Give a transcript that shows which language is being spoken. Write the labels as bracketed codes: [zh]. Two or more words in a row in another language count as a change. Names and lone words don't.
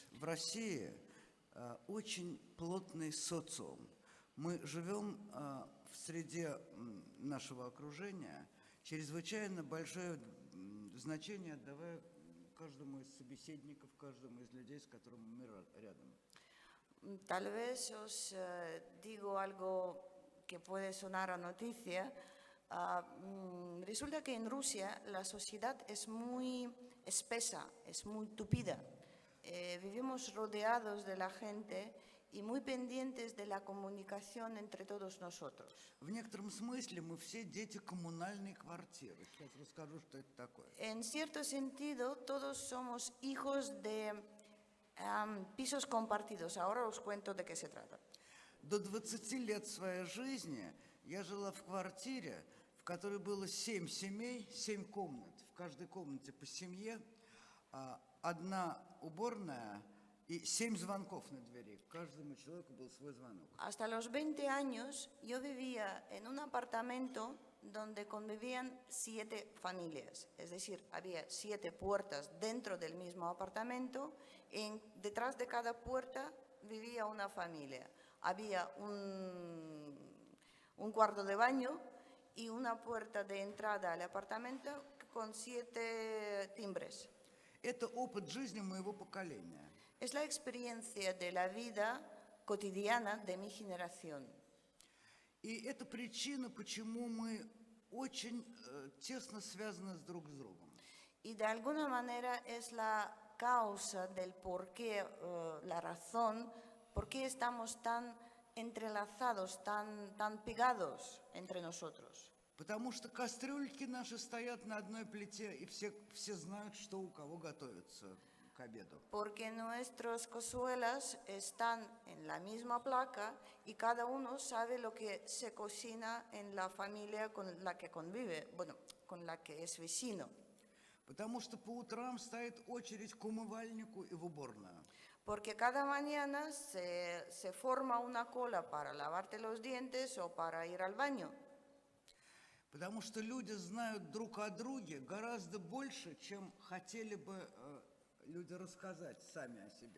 [ru] В России очень плотный социум. Мы живем в среде нашего окружения, чрезвычайно большое значение отдавая каждому из собеседников, каждому из людей, с которыми мы рядом. [es] Tal vez os digo algo que puede sonar a noticia. Resulta que en Rusia la sociedad es muy espesa, es muy tupida. Vivimos rodeados de la gente y muy pendientes de la comunicación entre todos nosotros. [ru] В некотором смысле мы все дети коммунальной квартиры. Сейчас расскажу, что это такое. [es] En cierto sentido, todos somos hijos de pisos compartidos. Ahora os cuento de qué se trata. [ru] До 20 лет своей жизни я жила в квартире, в которой было 7 семей, 7 комнат. В каждой комнате по семье, одна уборная и 7 звонков на двери. Каждому человеку был свой звонок. [es] Hasta los 20 años yo vivía en un apartamento donde convivían 7 familias. Es decir, había 7 puertas dentro del mismo apartamento y detrás de cada puerta vivía una familia. Había un cuarto de baño y una puerta de entrada al apartamento con 7 timbres. [ru] Это опыт жизни моего поколения. [es] Es la experiencia de la vida cotidiana de mi generación. [ru] И это причина, почему мы очень тесно связаны друг с другом. [es] Y de alguna manera es la causa del por qué, la razón, por qué estamos tan entrelazados, tan pegados entre nosotros. [ru] Потому что кастрюльки наши стоят на одной плите, и все знают, что у кого готовится к обеду. [es] Porque nuestras cazuelas están en la misma placa y cada uno sabe lo que se cocina en la familia con la que convive, bueno, con la que es vecino. [ru] Потому что по утрам стоит очередь к умывальнику и в уборную. [es] Porque cada mañana se forma una cola para lavarte los dientes o para ir al baño. [ru] Потому что люди знают друг о друге гораздо больше, чем хотели бы люди рассказать сами о себе.